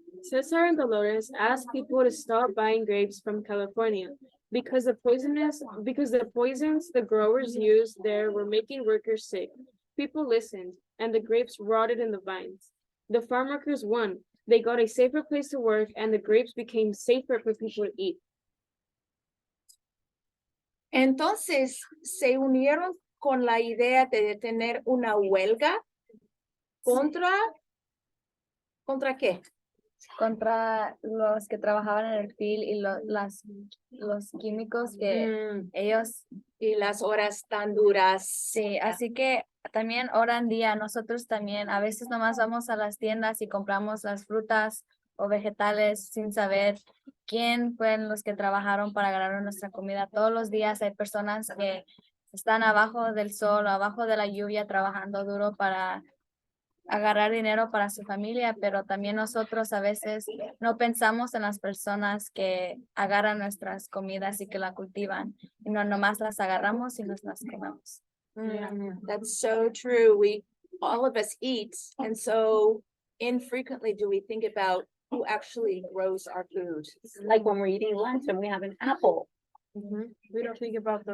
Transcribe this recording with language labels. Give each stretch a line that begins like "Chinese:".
English: Cesar and Dolores asked people to stop buying grapes from California because the poisons the growers used there were making workers sick. People listened, and the grapes rotted in the vines. The farm workers won. They got a safer place to work, and the grapes became safer for people to eat.
Spanish: Entonces se unieron con la idea de detener una huelga ¿contra qué? Contra los que trabajaban en el field y los químicos que ellos. Y las horas tan duras. Sí, así que también hora en día, nosotros también a veces nomás vamos a las tiendas y compramos las frutas o vegetales sin saber quién fueron los que trabajaron para ganar nuestra comida. Todos los días hay personas que están abajo del sol o abajo de la lluvia trabajando duro para agarrar dinero para su familia, pero también nosotros a veces no pensamos en las personas que agarran nuestras comidas y que la cultivan, y no nomás las agarramos y nos las comemos.
English: That's so true. All of us eat, and so infrequently do we think about who actually grows our food. Like when we're eating lunch and we have an apple. We don't think about those